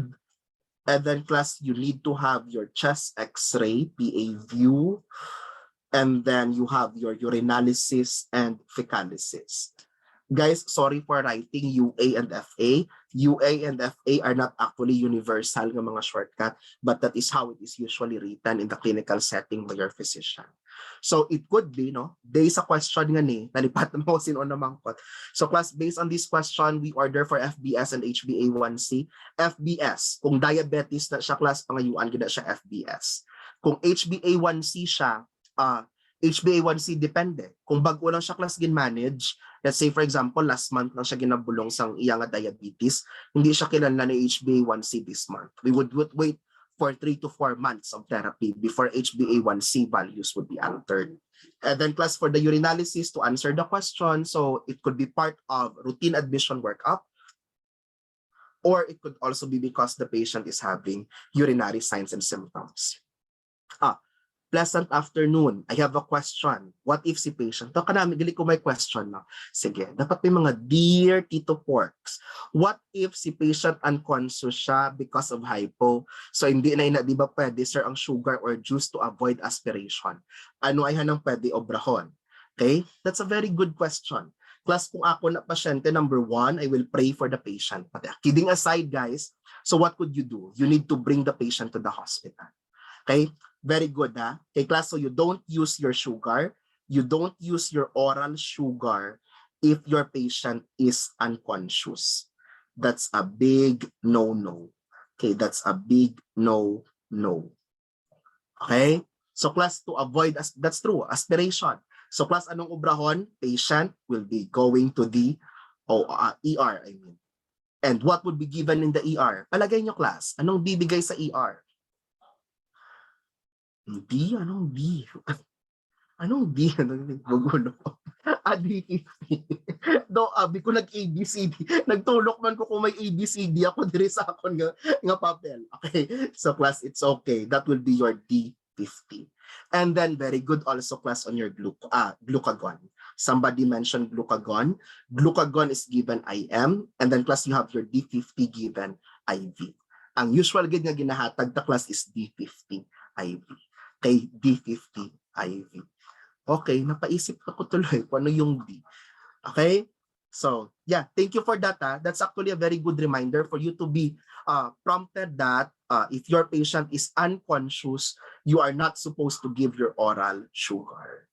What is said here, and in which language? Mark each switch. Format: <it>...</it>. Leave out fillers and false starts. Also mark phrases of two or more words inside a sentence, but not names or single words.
<en>And then class, you need to have your chest x-ray, PA view, and then you have your urinalysis and fecalysis. Guys, sorry for writing UA and FA. UA and FA are not actually universal</en> <tl>ng mga</tl> <en>shortcut, but that is how it is usually written in the clinical setting by your physician. So it could be, no?</en> <hil>Based sa question nga ni, nalipat na mo sino namangkot.</hil> <en>So class, based on this question, we order for FBS and HbA1c.</en> <hil>FBS, kung diabetes na siya class, pangayuan gina siya FBS. Kung HbA1c siya, HbA1c depende. Kung bago lang siya class gin-manage,</hil> <en>let's say for example,</en> <hil>last month lang siya ginabulong sang iya nga diabetes, hindi siya kinahanglan ng HbA1c</hil> <en>this month. We would wait for 3 to 4 months of therapy before HbA1c values would be altered. And then class, for the urinalysis, to answer the question, so it could be part of routine admission workup, or it could also be because the patient is having urinary signs and symptoms. Pleasant afternoon. I have a question. What if si patient?</en> <hil>To kanami, dili ko may question na. Sige, dapat may mga dear Tito Porks.</hil> <en>What if si patient unconscious siya because of hypo?</en> <tl>So hindi na di ba pwede sir ang</tl> <en>sugar or juice to avoid aspiration?</en> <hil>Ano ay hanang pwede obrahon?</hil> <en>Okay? That's a very good question. Class,</en> <hil>kung ako na pasyente,</hil> <en>number 1, I will pray for the patient. But kidding aside, guys, so what could you do? You need to bring the patient to the hospital. Okay? Very good, ha? Okay, class, so you don't use your sugar, you don't use your oral sugar if your patient is unconscious. That's a big no-no. Okay, that's a big no-no. Okay? So class, to avoid, that's true, aspiration. So class,</en> <hil>anong obrahon?</hil> <en>Patient will be going to the ER, I mean. And what would be given in the ER?</en> <tl>Palagay nyo class, anong bibigay sa ER? B? Anong B? Anong B? Magulo.</tl> <hil>Do, abi ko nag-ABCD. Nagtulok man ko kung may ABCD ako diri sa akon nga papel.</hil> <en>Okay. So class, it's okay. That will be your D50. And then very good also class on your glucagon. Somebody mentioned glucagon. Glucagon is given IM, and then class you have your D50 given IV.</en> <hil>Ang usual gid nga ginahatag ta class is D50 IV. Kay D50 IV.</hil> <tl>Okay, napaisip ako tuloy kung ano yung D.</tl> <en>Okay? So, yeah, thank you for that. That's actually a very good reminder for you to be prompted that if your patient is unconscious, you are not supposed to give your oral sugar.</en>